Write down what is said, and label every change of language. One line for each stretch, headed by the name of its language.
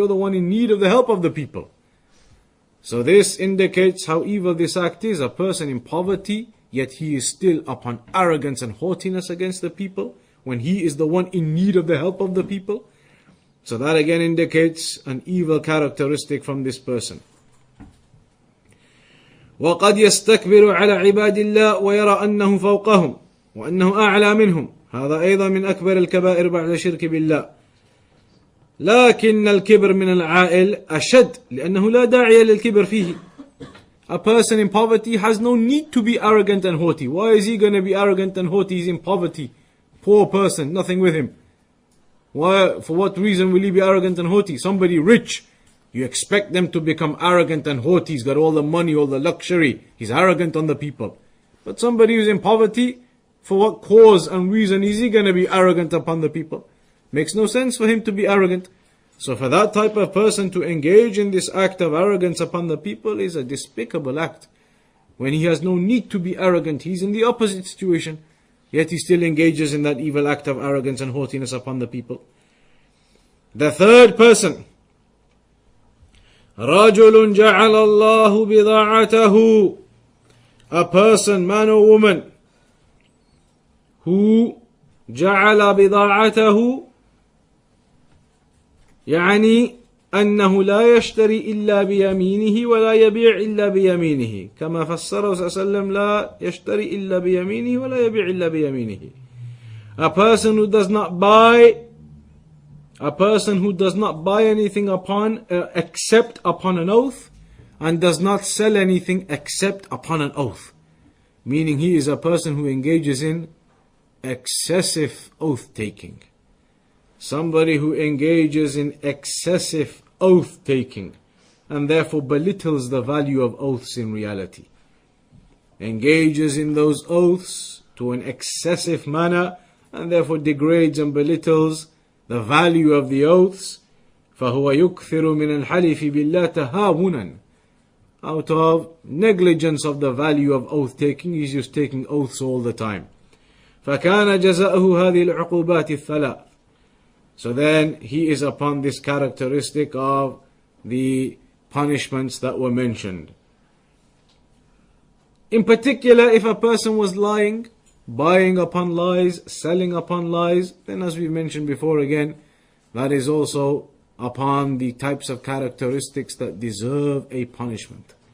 English: You're the one in need of the help of the people. So this indicates how evil this act is. A person in poverty, yet he is still upon arrogance and haughtiness against the people, when he is the one in need of the help of the people. So that again indicates an evil characteristic from this person.
Arabic: وقد يستكبر على عباد الله ويرى أنه فوقهم وأنه أعلى منهم. هذا أيضا من أكبر الكبائر بعد الشرك بالله. لكن الكبر من العائل أشد لأنه لا داعي للكبر فيه.
English: A person in poverty has no need to be arrogant and haughty. Why is he going to be arrogant and haughty? He's in poverty. Poor person, nothing with him. Why? For what reason will he be arrogant and haughty? Somebody rich, you expect them to become arrogant and haughty. He's got all the money, all the luxury. He's arrogant on the people. But somebody who's in poverty, for what cause and reason is he going to be arrogant upon the people? Makes no sense for him to be arrogant. So for that type of person to engage in this act of arrogance upon the people is a despicable act. When he has no need to be arrogant, he's in the opposite situation. Yet he still engages in that evil act of arrogance and haughtiness upon the people. The third person,
Arabic: رَجُلٌ جَعَلَ اللَّهُ بِضَاعَتَهُ.
English: A person, man or woman, who
Arabic: جعل بضاعته يعني أنه لا يشتري إلا بيمينه ولا يبيع إلا بيمينه كما فسره صلى الله عليه وسلم لا يشتري إلا بيمينه ولا يبيع إلا بيمينه.
English: A person who does not buy anything upon except upon an oath, and does not sell anything except upon an oath. Meaning he is a person who engages in excessive oath taking. Somebody who engages in excessive oath taking and therefore belittles the value of oaths in reality. Engages in those oaths to an excessive manner and therefore degrades and belittles the value of the oaths.
Arabic: فهو يكثر من الحلف بالله تهاونا.
English: Out of negligence of the value of oath taking, he's just taking oaths all the time.
Arabic: فكان جزاؤه هذه العقوبات الثلاث.
English: So then he is upon this characteristic of the punishments that were mentioned. In particular, if a person was lying, buying upon lies, selling upon lies, then as we mentioned before again, that is also upon the types of characteristics that deserve a punishment.